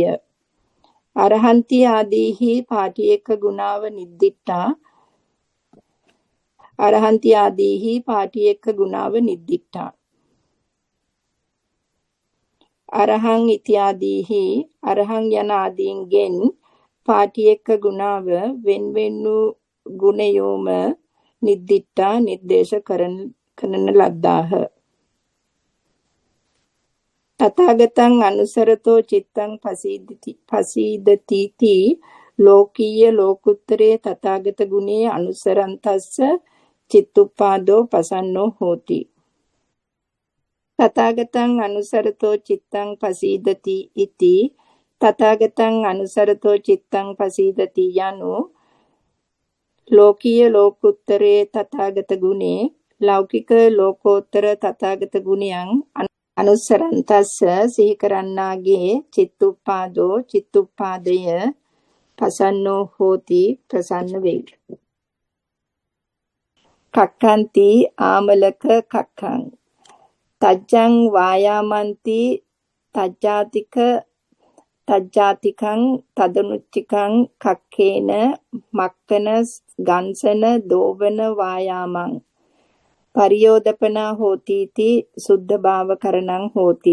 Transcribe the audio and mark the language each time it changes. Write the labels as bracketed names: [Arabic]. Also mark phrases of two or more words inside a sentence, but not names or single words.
[Pali] අරහන්ති ආදීහි පාටියක ගුණාව නිද්දිට්ඨා අරහන්ති ආදීහි පාටියක ගුණාව නිද්දිට්ඨා අරහං ඉත්‍යාදීහි අරහං [Sinhala] යන ආදීන්ගෙන් [Pali] පාටියක ගුණාව [Sinhala] වෙන්වෙන් වූ ගුණයෝම [Pali] නිද්දිට්ඨා [Sinhala] නිර්දේශ කරන ලද්දාහ. [Pali] තථාගතං අනුසරතෝ චිත්තං පසීදති ලෝකීය ලෝකුත්තරේ තථාගත ගුණේ අනුසරන්තස්ස චිත්තුප්පාදෝ පසන්නෝ හෝති. තථාගතං අනුසරතෝ චිත්තං පසීදති ඉති තථාගතං අනුසරතෝ චිත්තං පසීදති යනු ලෝකීය ලෝකුත්තරේ තථාගත ගුණේ [Sinhala] ලෞකික ලෝකෝත්තර තථාගත ගුණයන් [Pali] අනුසරන්තස්ස [Sinhala] සිහි කරන්නාගේ [Pali] චිත්තුප්පාදෝ චිත්තුප්පාදය පසන්නෝ හෝති [Sinhala] ප්‍රසන්න වේ. [Pali] කක්ඛන්ති ආමලක කක්ඛං තජ්ජං වායාමන්ති තජ්ජාතිකං තදනුච්චිකං කක්ඛේන මක්කන ගංසන දෝවන වායාමං පරියෝදපනා හෝතිති සුද්ධ භාව කරණං හෝති.